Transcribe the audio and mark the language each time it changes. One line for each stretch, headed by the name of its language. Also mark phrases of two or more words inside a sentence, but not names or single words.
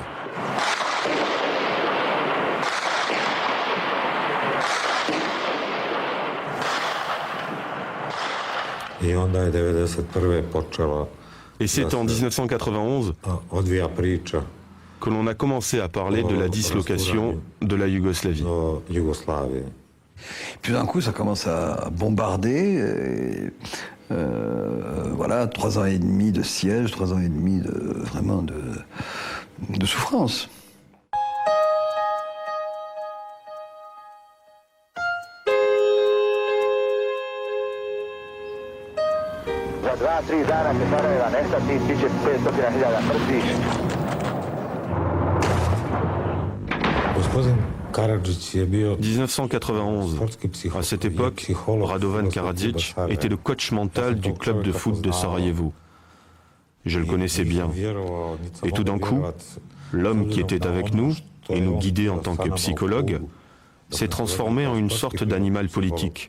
French: Et c'est en 1991 que l'on a commencé à parler de la dislocation de la Yougoslavie. Puis d'un coup, ça commence à bombarder. Voilà, 3 ans et demi de siège, 3 ans et demi vraiment de souffrance.
Bosnian: Za 2-3 dana će Sarajeva nestati, bit će 500.000 mrtvih. Gospodin 1991.
French: À cette époque, Radovan Karadzic était le coach mental du club de foot de Sarajevo. Je le connaissais bien. Et tout d'un coup, l'homme qui était avec nous et nous guidait en tant que psychologue s'est transformé en une sorte d'animal politique.